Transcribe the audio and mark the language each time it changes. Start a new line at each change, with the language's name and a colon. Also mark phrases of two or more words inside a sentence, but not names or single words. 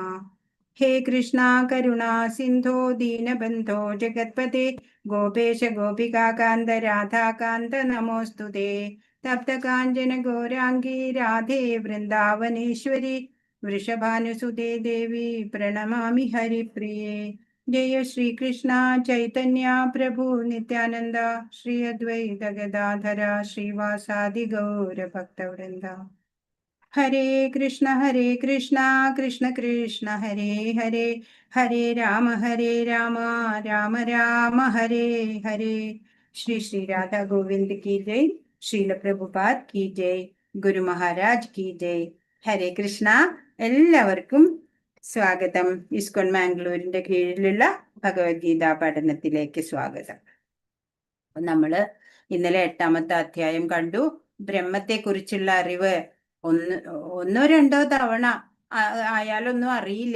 Sanskrit: ഹേ കൃഷ്ണ കരുണാ സിന്ധോ ദീനബന്ധോ ജഗത്പതേ ഗോപേശ ഗോപികാകാന്ത രാധാകാന്ത നമോസ്തുതേ. തപ്തകാഞ്ചന ഗൗരാംഗീ രാധേ വൃന്ദാവനേശ്വരി വൃഷഭാനുസുതേ ദേവി പ്രണമാമി ഹരിപ്രിയേ. जय श्री कृष्ण चैतन्य प्रभु नित्यानंद श्री अद्वैत गदाधर श्रीवासादि गौर भक्तवृंद. हरे कृष्ण कृष्ण कृष्ण हरे हरे, हरे राम राम राम हरे हरे.
Hindi: श्री श्री राधा गोविंद की जय. श्रील प्रभुपाद की जय. गुरु महाराज की जय.
Sanskrit: हरे कृष्ण.
Malayalam: എല്ലാവർക്കും സ്വാഗതം. ഇസ്കോൺ മാംഗ്ലൂരിന്റെ കീഴിലുള്ള ഭഗവത്ഗീത പഠനത്തിലേക്ക് സ്വാഗതം. നമ്മള് ഇന്നലെ 8ാമത്തെ അധ്യായം കണ്ടു. ബ്രഹ്മത്തെ കുറിച്ചുള്ള അറിവ് ഒന്നോ രണ്ടോ തവണ ആയാലൊന്നും അറിയില്ല.